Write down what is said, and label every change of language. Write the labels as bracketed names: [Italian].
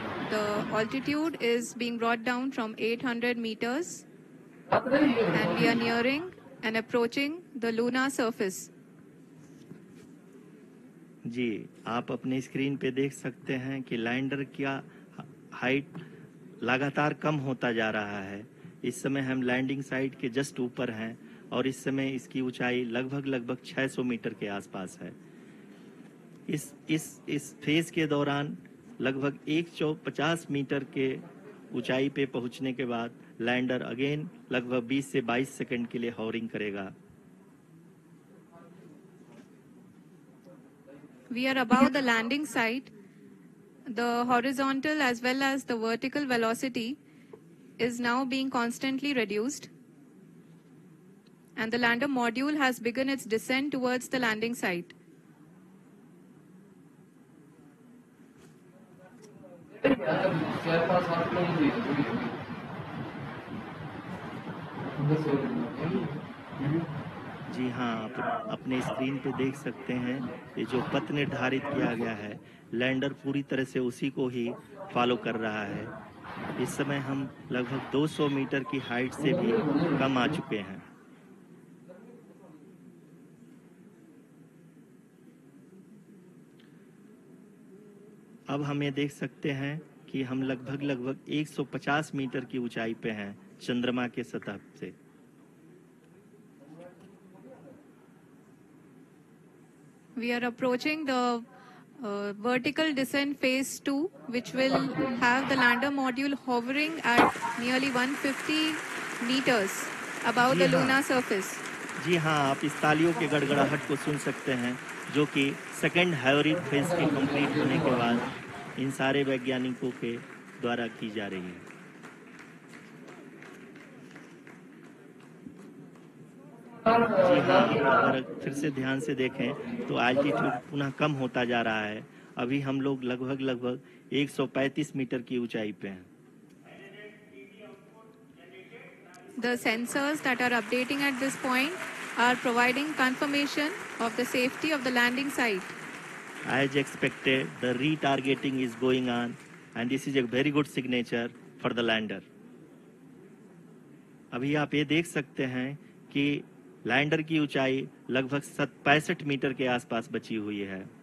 [English] The altitude is being brought down from 800 meters and we are nearing and approaching the lunar surface. [Hindi] जी, आप अपने screen पे देख सकते हैं कि लैंडर का हाइट लगातार कम होता जा रहा है। इस समय हम लैंडिंग साइट के [English] just [Hindi] ऊपर हैं और इस समय इसकी ऊंचाई लगभग 600 मीटर के आसपास है। इस फेज के दौरान लगभग 150 मीटर के ऊंचाई पे पहुंचने के बाद लैंडर [English] again [Hindi] लगभग 20 से 22 सेकंड के लिए हॉवरिंग करेगा। [English] We are above the landing site. The horizontal as well as the vertical velocity is now being constantly reduced. And the lander module has begun its descent towards the landing site. [Hindi] जी हाँ, आप अपने screen पे देख सकते हैं ये जो पथ निर्धारित किया गया है, लैंडर पूरी तरह से उसी को ही फॉलो कर रहा है। इस समय हम लगभग 200 मीटर की हाइट से भी कम आ चुके हैं। अब हम ये देख सकते हैं कि हम लगभग 150 मीटर की ऊंचाई पे हैं चंद्रमा के सतह से। [English] We are approaching the vertical descent phase 2, which will have the lander module hovering at nearly 150 meters above the lunar surface. [Hindi] जी हाँ, आप इस तालियों के गड़गड़ाहट को सुन सकते हैं, जो कि सेकंड हाइब्रिड फेज के कंप्लीट होने के बाद इन सारे वैज्ञानिकों के द्वारा की जा रही है। जी हाँ, अगर फिर से ध्यान से देखें तो एल्टीट्यूड पुनः कम होता जा रहा है। अभी हम लोग लगभग 135 मीटर की ऊंचाई पे हैं। [English] The sensors that are updating at this point are providing confirmation of the safety of the landing site. As expected, the retargeting is going on and this is a very good signature for the lander. [Hindi] अभी आप ये देख सकते हैं कि lander की ऊंचाई लगभग 65 मीटर के आसपास बची हुई है।